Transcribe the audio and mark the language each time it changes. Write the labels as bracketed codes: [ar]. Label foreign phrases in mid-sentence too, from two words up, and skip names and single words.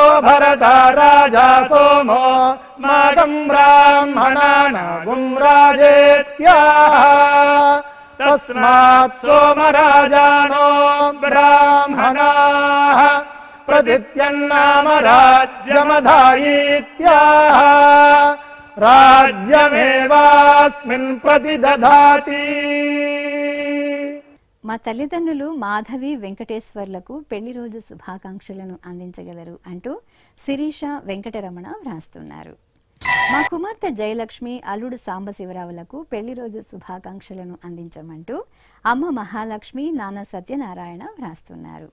[sa] भरता राजा सोमो स्माकं ब्राह्मणानागुं राजेत्याः तस्मात् सोमराजानो ब्राह्मणाः प्रदित्यन्नाम राज्यमधायीत्याः राज्यमेवास्मिन् प्रतिदधाति. [te] మా తల్లిదండ్రులు మాధవి వెంకటేశ్వర్లకు పెళ్లి రోజు శుభాకాంక్షలను అందించగలరు అంటూ శిరీష వెంకటరమణ వ్రాస్తున్నారు. మా కుమార్తె జయలక్ష్మి అల్లుడు సాంబశివరావులకు పెళ్లి రోజు శుభాకాంక్షలను అందించమంటూ అమ్మ మహాలక్ష్మి నాన్న సత్యనారాయణ వ్రాస్తున్నారు.